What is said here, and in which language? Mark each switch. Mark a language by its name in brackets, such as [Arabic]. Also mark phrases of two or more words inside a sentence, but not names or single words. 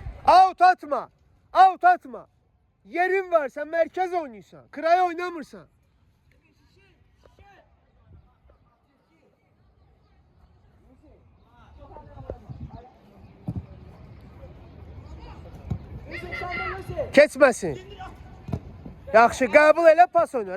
[Azerbaijani] Out atma. Out atma. [Turkish] Yerin var, sen merkez oynuyorsan. [Azerbaijani] Kıraya oynamırsan. Keçməsin. Yaxşı, qəbul elə, pas oyna.